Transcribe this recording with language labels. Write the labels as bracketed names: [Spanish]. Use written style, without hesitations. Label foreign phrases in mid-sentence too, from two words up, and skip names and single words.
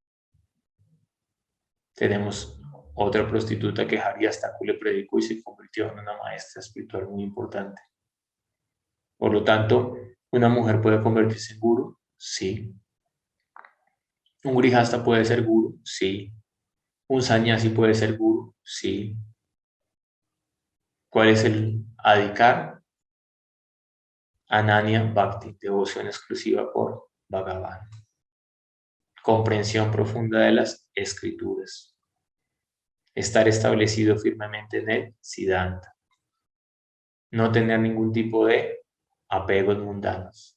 [Spanish] Tenemos otra prostituta que Haridas Thakur le predicó y se convirtió en una maestra espiritual muy importante. Por lo tanto, ¿una mujer puede convertirse en guru? Sí. ¿Un grihasta puede ser guru? Sí. ¿Un sannyasi puede ser guru? Sí. ¿Cuál es el adhikar? [Sanskrit] Ananya Bhakti, [Spanish] devoción exclusiva por Bhagavan. Comprensión profunda de las escrituras. Estar establecido firmemente en el Siddhanta. No tener ningún tipo de apegos mundanos.